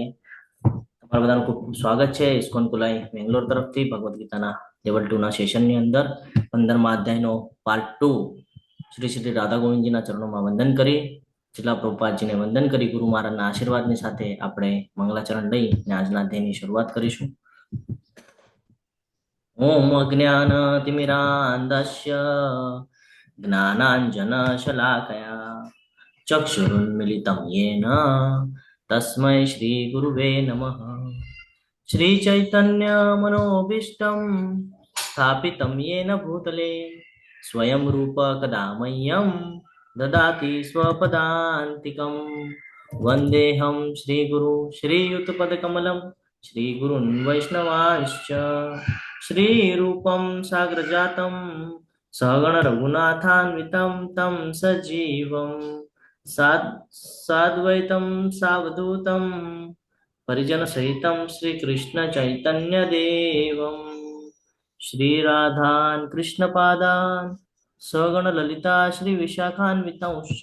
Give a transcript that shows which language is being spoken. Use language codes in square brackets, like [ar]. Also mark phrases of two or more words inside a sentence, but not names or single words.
[gu] તમારા બધાનું ખૂબ ખૂબ સ્વાગત છે ઇસ્કોન કુલાઈ બેંગ્લોર તરફથી ભગવદ્ ગીતાના લેવલ 2 ના સેશનની અંદર 15મા અધ્યાયનો પાર્ટ 2 શ્રી શ્રી રાધા ગોવિંદજીના ચરણોમાં વંદન કરી, શીલા પ્રભુપાદજીને વંદન કરી, ગુરુ મહારાજના આશીર્વાદની સાથે આપણે મંગલાચરણ લઈ અને આજના અધ્યાયની શરૂઆત કરીશું। [sa] ઓમ અજ્ઞાનતિમિરાન્ધસ્ય જ્ઞાનાંજનશલાકયા ચક્ષુરુન્મિલિतं येन तस्मै श्रीगुरुवे नमः। श्रीचैतन्यमनोभीष्टं स्थापितं येन भूतले स्वयं रूप कदा मह्यं ददाति स्वपदान्तिकं। वन्देऽहं श्रीगुरु श्रीयुतपदकमलं श्रीगुरुन् वैष्णवांश्च श्रीरूपं साग्रजातं सहगण रघुनाथान्वितं तं सजीवं साद्वैतं सावधूतं परिजन सहितं श्री कृष्ण चैतन्य देवं श्रीराधान् कृष्णपादान् सगण ललिता श्री विशाखान्वितांश्च।